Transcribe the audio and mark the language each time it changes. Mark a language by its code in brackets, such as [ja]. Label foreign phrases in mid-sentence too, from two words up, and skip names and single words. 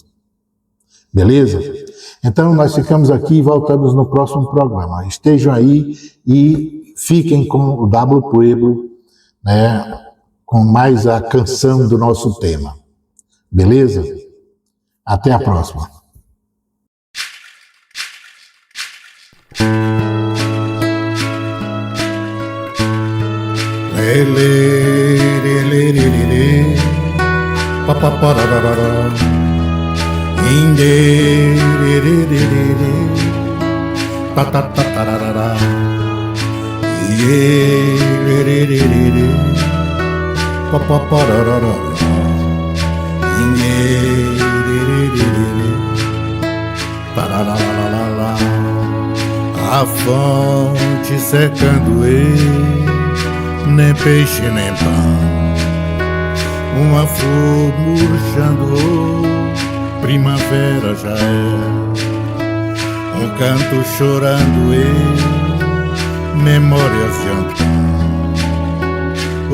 [pt] Beleza? Então nós ficamos aqui e voltamos no próximo programa. Estejam aí e fiquem com o W Pueblo, né, com mais a canção do nosso tema. Beleza? Até a próxima. Papapararara, indererererere, tatatatararara, iererererere, papapararara, indererererere, tararararara, a fonte secando nem peixe nem pão. Uma flor murchando, primavera já é. Um canto chorando memórias de Antão.